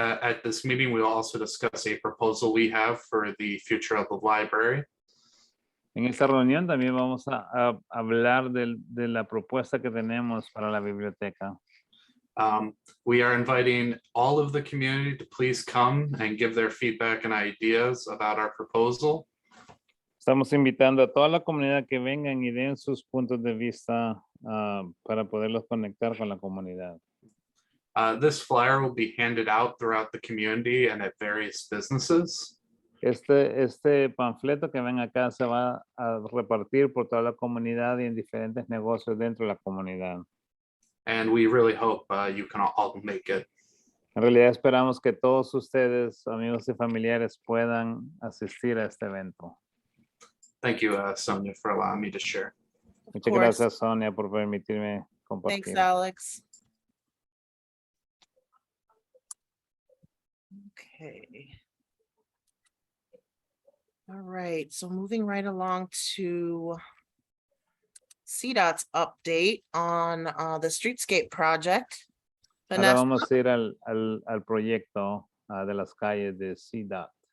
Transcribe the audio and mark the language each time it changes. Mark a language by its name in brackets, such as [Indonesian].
[English] At this meeting, we will also discuss a proposal we have for the future of the library. [Spanish] En esta reunión también vamos a hablar de la propuesta que tenemos para la biblioteca. [English] We are inviting all of the community to please come and give their feedback and ideas about our proposal. [Spanish] Estamos invitando a toda la comunidad que vengan y den sus puntos de vista para poderlos conectar con la comunidad. [English] This flyer will be handed out throughout the community and at various businesses. [Spanish] Este panfleto que ven acá se va a repartir por toda la comunidad y en diferentes negocios dentro de la comunidad. [English] And we really hope you can all make it. [Spanish] En realidad esperamos que todos ustedes, amigos y familiares, puedan asistir a este evento. [English] Thank you, Sonia, for allowing me to share. [Spanish] Muchas [English] course. [Spanish] gracias, Sonia, por permitirme compartir. [English] Thanks, Alex. Okay. All right, so moving right along to CDOT's update on the streetscape project. [Spanish] Ahora [English] Vanessa, [Spanish] vamos a ir al proyecto de las calles de CDOT.